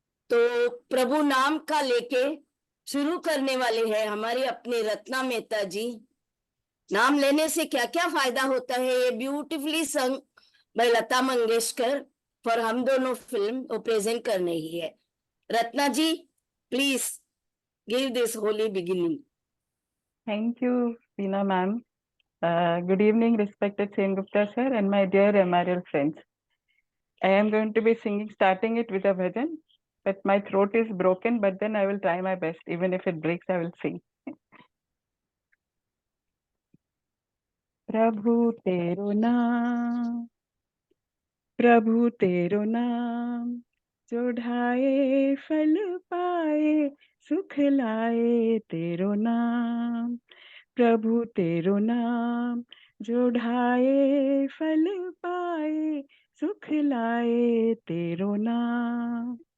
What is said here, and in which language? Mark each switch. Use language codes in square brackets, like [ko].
[hi] तो प्रभु नाम का लेके शुरू करने वाले हैं हमारे अपने रत्ना मेहता जी। नाम लेने से क्या क्या फायदा होता है, ये [en] beautifully sung by [hi] Lata Mangeshkar [en] for [hi] हम दोनों फिल्म वो प्रेजेंट करने ही है। [en] Ratna ji, please give this holy beginning. Thank you, Veena ma'am. Good evening, respected Sengupta sir and my dear MRL friends. I am going to be singing, starting it with a bhajan, but my throat is broken, but then I will try my best. Even if it breaks, I will sing. [hi] प्रभु तेरो नाम, प्रभु तेरो नाम, जो ढाए फल पाए, सुख लाए तेरो नाम। प्रभु तेरो नाम, जो ढाए फल पाए, सुख लाए तेरो नाम।